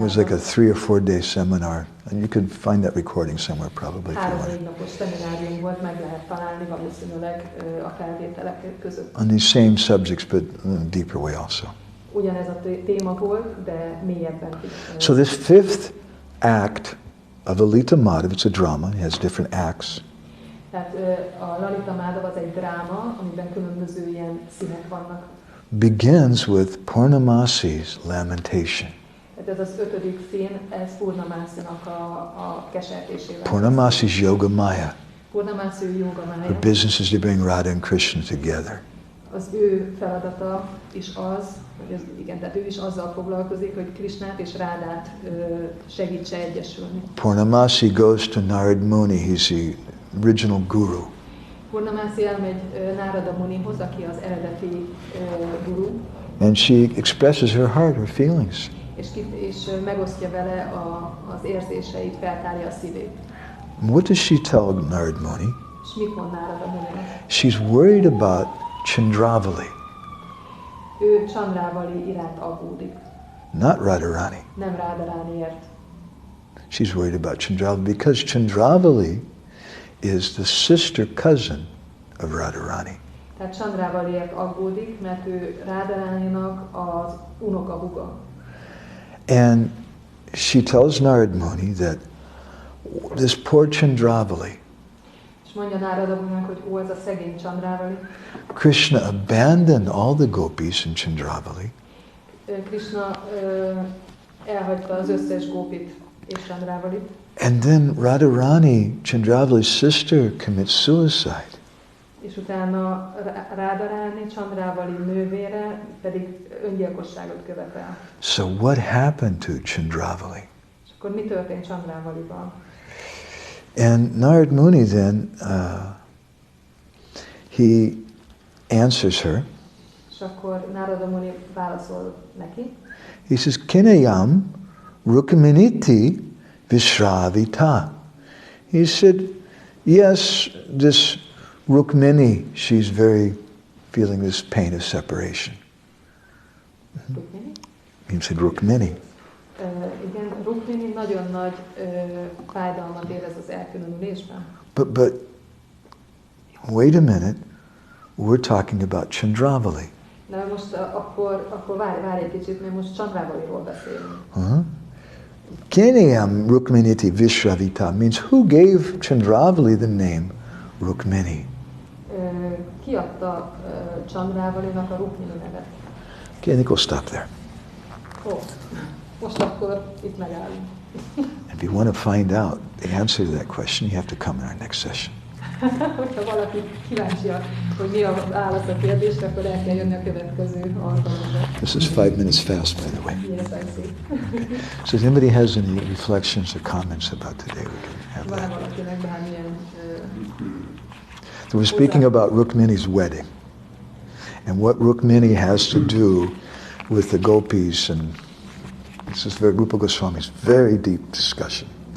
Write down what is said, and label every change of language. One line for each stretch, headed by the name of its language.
English: It was like a 3 or 4 day seminar, and you could find that recording somewhere probably if you want.
Hungarian: 3-4 napos szeminárium volt, meg lehet találni valószínűleg a felvételek között.
English: On these same subjects, but in a deeper way also.
Hungarian: Ugyanez a téma volt, de mélyebben is.
English: So this fifth act of Lalita Madhava, it's a drama, it has different acts.
Hungarian: Tehát a Lalita Madhava az egy dráma, amiben különböző ilyen színek vannak.
English: Begins with Purnamasi's lamentation.
Hungarian: Tehát ez az 5. szín, ez Purnamasinak a kesertésével.
English: Purnamasi's Yoga Maya.
Hungarian: Purnamasi Yoga Maya.
English: Her business is to bring Radha and Krishna together.
Hungarian: Az ő feladata is az, tehát ő is azzal foglalkozik, hogy Krishnát és Rádát segítse egyesülni.
English: Purnamasi goes to Narad Muni, he's the original guru.
Hungarian: Purnamasi elmegy Narada Munihoz, aki az eredeti guru.
English: And she expresses her heart, her feelings.
Hungarian: És megosztja vele az érzéseit, feltárja a szívét.
English: What does she tell Narad Muni?
Hungarian: És mit mond Narada Munihoz?
English: She's worried about Chandravali.
Hungarian: Ő Chandravali iránt aggódik.
English: Not Radharani.
Hungarian: Nem Radharaniért.
English: She's worried about Chandravali because Chandravali is the sister cousin of Radharani.
Hungarian: Tehát Chandravaliért aggódik, mert ő Radharaninak az unokahuga.
English: And she tells Narad Muni that this poor Chandravali,
Hungarian: és mondja Narada Muninak, hogy ez a szegény Chandravali.
English: Krishna abandoned all the gopis in Chandravali.
Hungarian: Krishna elhagyta az összes gópit és Chandrávalit.
English: And then Radharani, Chandravali's sister, commits suicide.
Hungarian: És utána Radharani, Chandravali nővére pedig öngyilkosságot követel.
English: So what happened to Chandravali?
Hungarian: És akkor mi történt Chandravalival?
English: And Narad Muni then, he answers her.
Hungarian: És akkor Narada Muni válaszol neki.
English: He says,
Sanskrit: Kinayam Rukminiti Vishravita.
English: He said, yes, this Rukmini, she's very feeling this pain of separation. Rukmini? He said Rukmini.
Hungarian: Igen, Rukmini nagyon nagy fájdalmat érez az elkülönülésben.
English: But wait a minute, we're talking about Chandravali.
Hungarian: De most akkor várj egy kicsit, mert most Chandravaliról beszélünk.
English: Kenyam Rukminiti Vishravita means who gave Chandravali the name Rukmini?
Hungarian: Ki adta Chandravalinak a Rukmini nevet?
English: Okay, I think we'll stop there.
Hungarian: Most akkor itt megállunk.
English: If you want to find out the answer to that question, you have to come in our next session.
Hungarian: Hogyha valaki kíváncsi, hogy mi a válasz a kérdésre, akkor el kell jönni a következő alkalomra.
English: This is 5 minutes fast, by the way. Yes, I see. Okay. So if anybody has any reflections or comments about today, we can have
Hungarian: Van
English: that.
Hungarian: valakinek bármilyen...
English: So we're speaking about Rukmini's wedding and what Rukmini has to do with the gopis, and this is Rupa Goswami's very deep discussion.